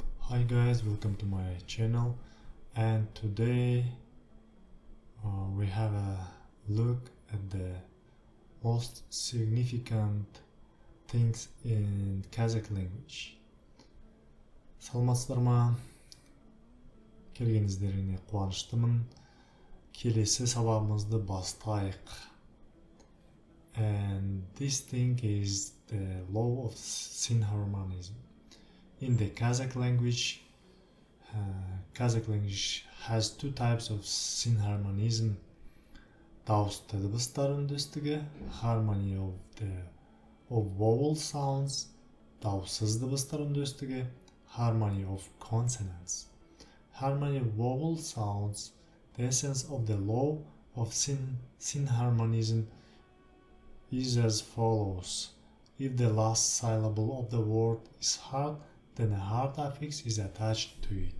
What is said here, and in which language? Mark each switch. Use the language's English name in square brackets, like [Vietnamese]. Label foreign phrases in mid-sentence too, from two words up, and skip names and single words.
[English] Hi guys, welcome to my channel, and today we have a look at the most significant things in Kazakh language. [Kazakh] Саламатсыздар ма? Келгеніңіздеріне қуаныштымын. Келесі сабағымызды бастайық. [English] And this thing is the law of synharmonism. In the Kazakh language has two types of synharmonism. [Kazakh] Дауысты дыбыстар үндестігі, [English] harmony of vowel sounds, [Kazakh] дауыссыз дыбыстар үндестігі, [English] harmony of consonants. Harmony of vowel sounds, the essence of the law of synharmonism is as follows. If the last syllable of the word is hard, then a hard affix is attached to it.